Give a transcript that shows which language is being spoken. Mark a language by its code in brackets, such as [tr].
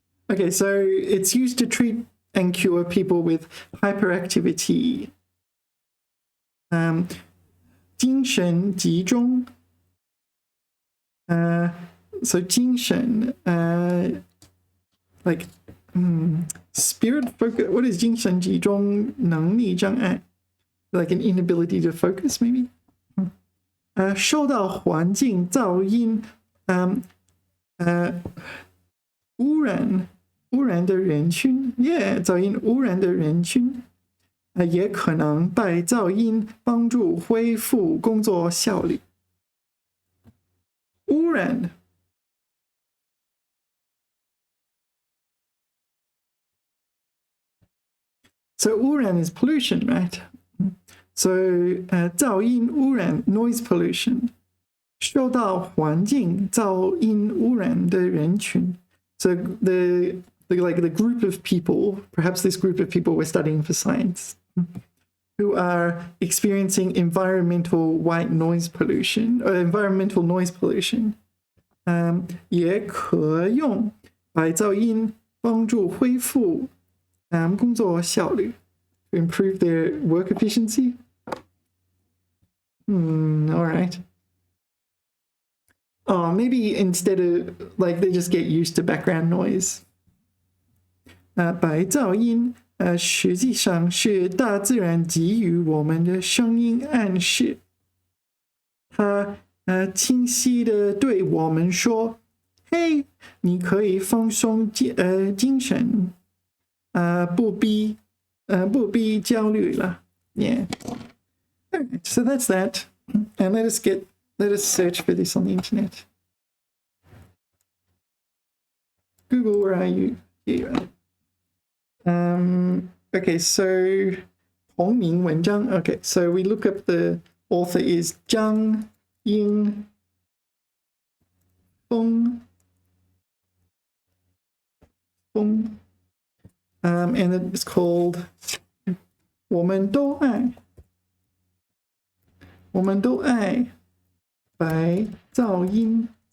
[en] Okay, so it's used to treat and cure people with hyperactivity. 精神集中 so 精神 like spirit focus. What is 精神集中能力障碍? Like an inability to focus, maybe? [zh] 受到环境噪音污染的人群 ，Yeah， 噪音污染的人群，也可能被噪音帮助恢复工作效率。 [en] 污染 ，so 污染 is pollution, right? So [zh] 噪音污染 [en] noise pollution， [zh] 受到环境噪音污染的人群。 [en] So the group of people, perhaps this group of people we're studying for science, who are experiencing environmental white noise pollution or environmental noise pollution, [zh] 也可用白噪音帮助恢复工作效率 [en] to improve their work efficiency. All right. Oh, maybe instead of like they just get used to background noise. [zh] 白噪音实际上是大自然给予我们的声音暗示。它清晰的对我们说：“嘿，你可以放松精神，不必焦虑了。” [en] Yeah. Alright, so that's that. And let us search for this on the internet. Google, where are you? Here you are. Okay, so 同名文章. Okay, so we look up the author is Zhang Ying Feng. And it's called 我们都爱白噪音.